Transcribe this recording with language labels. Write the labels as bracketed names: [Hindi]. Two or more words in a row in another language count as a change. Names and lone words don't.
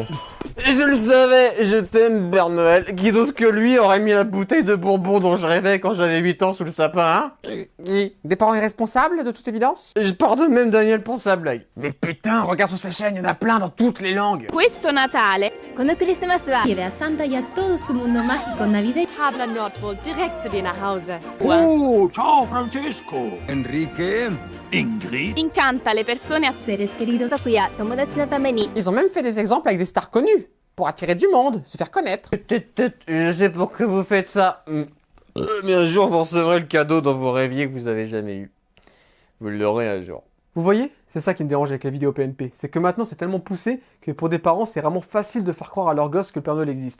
[French] Je le savais, je t'aime, Père Noël. Qui d'autre que lui aurait mis la bouteille de bonbons dont je rêvais quand j'avais 8 ans sous le sapin, hein? Qui? Des parents irresponsables, de toute évidence? Je pardonne même Daniel pour sa blague. Mais putain, regarde sur sa chaîne, il y en a plein dans toutes les langues. [Italian] Questo Natale, [Japanese] このクリスマスは [Spanish] lleve a Santa y a todo su mundo mágico navideño. [German] Tabla Nordpol direkt zu dir nach Hause. [Italian] Oh, ciao Francesco. Enrique. Ingrid. Incanta le persone a [Spanish] Seres queridos [Japanese] 家族や友達のために [French] Ils ont même fait des exemples avec des stars connues, pour attirer du monde, se faire connaître. Je sais pour que vous faites ça. Mais un jour, vous recevrez le cadeau dont vous rêviez que vous avez jamais eu. Vous l'aurez un jour. Vous voyez? C'est ça qui me dérange avec la vidéo PNP. C'est que maintenant c'est tellement poussé que pour des parents c'est vraiment facile de faire croire à leur gosse que le Père Noël existe.